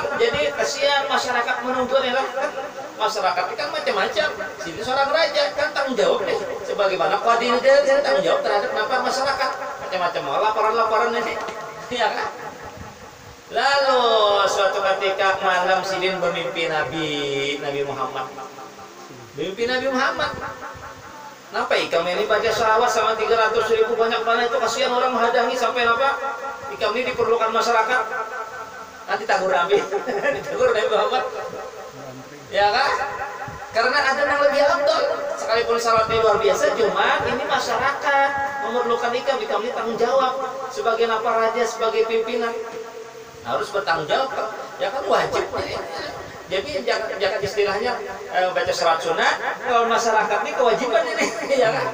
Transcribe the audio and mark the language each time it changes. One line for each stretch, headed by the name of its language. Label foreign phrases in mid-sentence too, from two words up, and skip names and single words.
Indonesian: Jadi kasihan masyarakat menunggu nih lah kan. Masyarakat itu kan macam-macam. Sini seorang raja kan tanggung jawab nih. Sebagaimana qadi negara dia tanggung jawab terhadap masyarakat. Macam-macam laporan-laporan ini. Ya kan? Lalu suatu ketika malam sidin bermimpi Nabi Muhammad. Mimpi Nabi Muhammad.
Banjar: Kenapa ikam ini baca sholawat sama 300.000 banyak mana itu kasihan orang menghadangi sampai apa? Ikam ini diperlukan masyarakat. Nanti tagur Nabi, ditagur Nabi Muhammad.
Indonesian: Ya kan? Karena ada yang lebih abdol. Sekalipun salatnya luar biasa, cuma ini masyarakat memerlukan ikam ini tanggung jawab sebagai apa raja, sebagai pimpinan harus bertanggung jawab. Ya kan wajib. Jadi jangan istilahnya baca surat sunat, kalau masyarakat ini kewajiban ini, ya kan?